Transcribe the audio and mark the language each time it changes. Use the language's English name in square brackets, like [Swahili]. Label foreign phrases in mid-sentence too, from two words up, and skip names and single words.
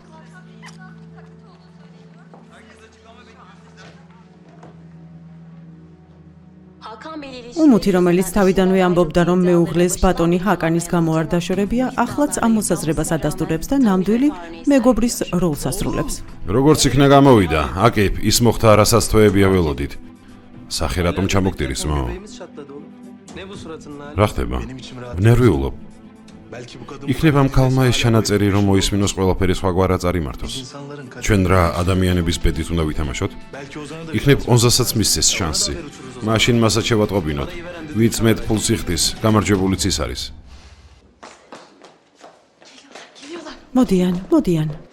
[Georgian] უმუთი, რომელიც თავიდანვე ამბობდა, რომ მეუღლეს ბატონი ჰაკანის გამო არ დაშორებია, ახლაც ამ მოსაზრებას ადასტურებს და ნამდვილი მეგობრის როლს ასრულებს. როგორც იქნა გამოვიდა, აკეფ, ის მოხდა რასაც თვეებია ველოდით. სახე რატომ ჩამოგტირის, мо? [Turkish] Bebeğimiz çatladı oğlum. Ne bu suratın hali? [Georgian] რა ხდება? [Turkish] Benim içim rahat. [Georgian] ნერვიულობ. [Turkish] Belki bu kadın [Georgian] იქნება ამ ქალმა ეს ჩანაწერი, რომ მოისმინოს ყველაფერი სხვაგვარად წარიმართოს. [Turkish] insanların kaç. [Georgian] ჩვენ რა ადამიანების ბედით უნდა ვითამაშოთ? [Turkish] Belki Ozan'a da [Georgian] იქნებ 50-საც მისცეს შანსი. მაშინ მასაც შევატყობინოთ. ვიც მეტ ფულს იხდის, გამარჯვებულიც ის არის. მოდიან.